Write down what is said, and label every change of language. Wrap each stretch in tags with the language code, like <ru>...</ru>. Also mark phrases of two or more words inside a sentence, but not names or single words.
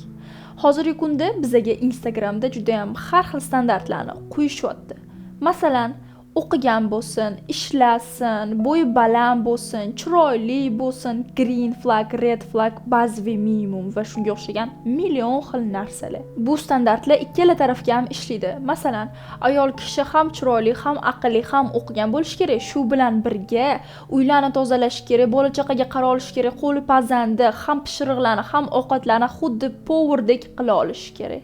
<uz>Hozirgi kunda bizga Instagramda juda ham har xil standartlarni qo'yishyapti. Masalan, o'qigan bo'lsin, ishlasin, bo'yi baland bo'lsin, chiroyli bo'lsin,</uz> <en>green flag, red flag,</en> <uz>bazaviy minimum va shunga o'xshagan million xil narsalar. Bu standartlar ikkala tarafga ham ishlaydi. Masalan, ayol kishi ham chiroyli, ham aqlli, ham o'qigan bo'lishi kerak. Shu bilan birga uylarni tozalash kerak, bola chaqaga qarab olish kerak, qo'li pazanda, ham pishiriqlarni, ham ovqatlarni xuddi powerdek qila olish kerak.</uz>